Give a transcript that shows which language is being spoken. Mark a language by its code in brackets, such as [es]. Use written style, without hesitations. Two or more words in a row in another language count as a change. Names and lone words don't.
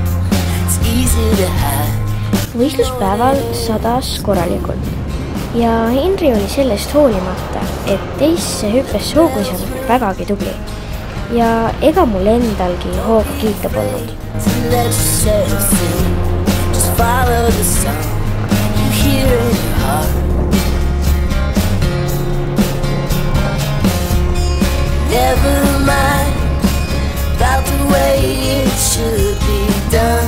[en] It's easy to hide. [et] Võistluspäeval sadas korralikult ja Henri oli sellest hoolimata, et teisse hüppes hoogus vägagi tubli ja ega mul endalgi hooga kiita polnud. [en] Just follow the song, you hear it in your heart. Never mind about the way it should be done.